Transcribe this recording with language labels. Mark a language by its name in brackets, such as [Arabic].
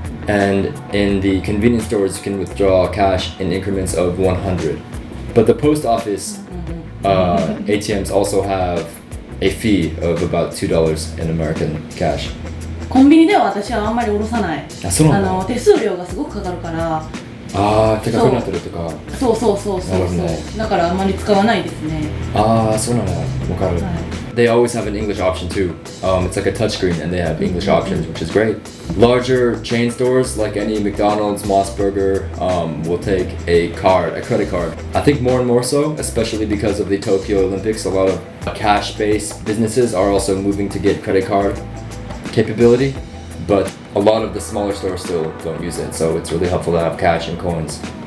[English] And in the convenience stores, you can withdraw cash in increments of 100. But the post office ATMs also have a fee of about $2 in American cash. [Japanese] コンビニでは私はあんまり下ろさない。あ、そうなんだ。手数料がすごくかかるから。ああ、高くなってるとか。そうそうそうそうそう。だからあんまり使わないですね。ああ、そうなんだ。わかる。 [English] They always have an English option too. It's like a touchscreen and they have English options, which is great. Larger chain stores like any McDonald's, Moss Burger will take a credit card. I think more and more so, especially because of the Tokyo Olympics. A lot of cash-based businesses are also moving to get credit card capability, but a lot of the smaller stores still don't use it, so it's really helpful to have cash and coins.